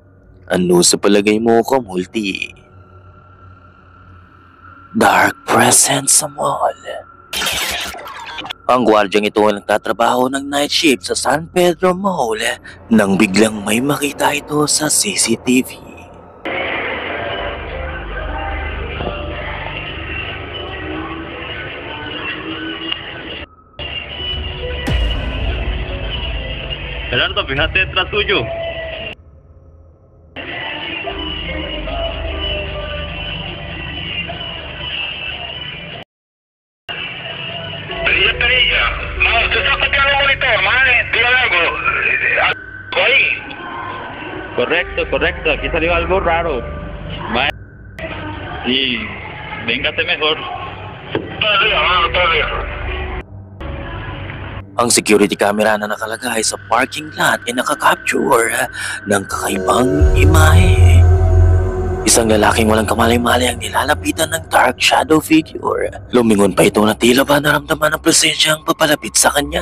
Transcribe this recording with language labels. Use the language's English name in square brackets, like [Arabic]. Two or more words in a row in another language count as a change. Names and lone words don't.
[Filipino] Ano sa palagay mo, Kamulti? [English] Dark presence sa mall. [Filipino] Ang gwardyang ito ay nagtatrabaho ng [English] night shift [Filipino] sa San Pedro Mall nang biglang may makita ito sa CCTV. [Spanish] Gerardo, fíjate detrás tuyo. Perilla. Usted está copiando el monitor, dígale algo. Ahí. Correcto. Aquí salió algo raro. Y véngate mejor. Todo bien. [Filipino] Ang security camera na nakalagay sa parking lot ay nakakapture ng kakaibang imahe. Isang lalaking walang kamalay-malay ang nilalapitan ng [English] dark shadow figure. [Filipino] Lumingon pa ito na tila ba naramdaman ang presensyang papalapit sa kanya.